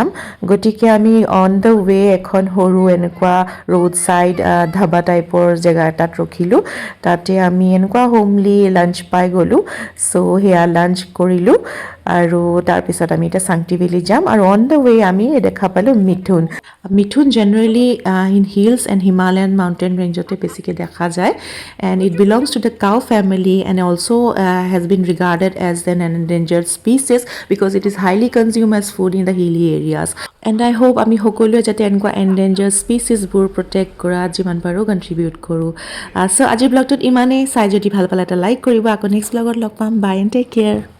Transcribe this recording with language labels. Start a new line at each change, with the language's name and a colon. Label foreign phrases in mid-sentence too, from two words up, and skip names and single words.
Assamese: গতিকে আমি
English: on the way
Assamese: এখন সৰু এনেকুৱা
English: road side
Assamese: ধাবা টাইপৰ জেগা এটাত ৰখিলোঁ. তাতে আমি এনেকুৱা
English: homely lunch
Assamese: পাই গ'লোঁ. চ' সেয়া লাঞ্চ কৰিলোঁ আৰু তাৰপিছত আমি এতিয়া চাংটি ভেলী যাম. আৰু
English: on the way
Assamese: আমি দেখা পালোঁ মিথুন. মিথুন
English: generally in hills and Himalayan mountain
Assamese: ৰেঞ্জতে বেছিকৈ দেখা যায়.
English: And it belongs to the cow family and also has been regarded as an endangered species because it is highly consumed as food in the hilly areas. And I hope
Assamese: আমি সকলোৱে যাতে এনেকুৱা
English: endangered species
Assamese: বোৰ protect কৰা যিমান পাৰোঁ কণ্ট্ৰিবিউট কৰোঁ. So আজিৰ ব্লগটোত ইমানেই. চাই যদি ভাল পালে এটা লাইক কৰিব. আকৌ নেক্সট ব্লগত লগ পাম.
English: bye and take care.